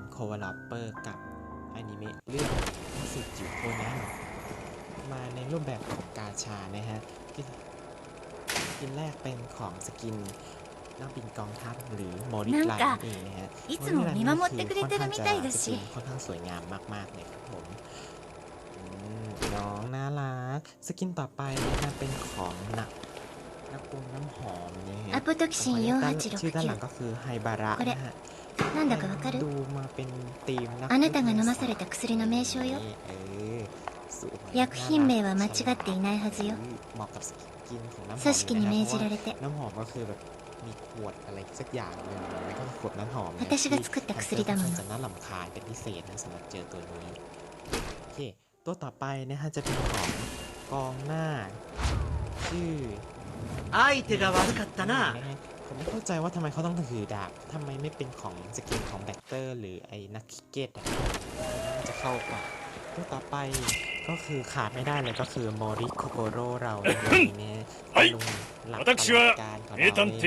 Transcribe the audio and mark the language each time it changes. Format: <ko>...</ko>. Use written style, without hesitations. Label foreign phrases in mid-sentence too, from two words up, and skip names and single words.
<th>โคเวอร์เปอร์กับอนิเมะเรื่องสุดจิ๋วโคนันมาในรูปแบบของกาชานะฮะกินแรกเป็นของสกินนักบินกองทัพหรือโมริไลน์เองนะฮะ</th> <ja>いつも見守ってくれてるみたいだし</ja> <th>ค่อนข้างสวยงามมากๆเลยครับผมน้องน่ารักสกินต่อไปนะฮะเป็นของน้ำหอมเนี่ย</th> <ja>アポトキシン</ja> <th>ชื่อด้านหลังก็คือไฮบาระนะฮะ</th> <ja>なんだかわかる</ja> <th>ดูมาเป็นธีม</th> <ja>あなたが飲まされた薬の名称よ薬品名は間違っていないはずよ</ja> <th>เหมาะกับสกินของน้ำหอม</th> <ja>組織に命じられて</ja> <th>น้ำหอมก็คือแบบมีขวดอะไรสักอย่างนึงแล้วก็ขวดน้ำหอม</th> <ja>私が作った薬だもの</ja> <th>จะน่ารำคาญเป็นพิเศษนะสำหรับเจอตัวนี้โอเคตัวต่อไปนะฮะจะเป็นของกองหน้าชื่อ</th> <ja>相手が悪かったな</ja> <th>ผมไม่เข้าใจว่าทำไมเขาต้องถือดาบทำไมไม่เป็นของสกินของแบคเตอร์หรือไอ้นักคิกเก็ตจะเข้ากว่าตัวต่อไปก็คือขาดไม่ได้เลยก็คือโมริโคโกโร่เราในวันนี้ลุงหลักการของเรา</th>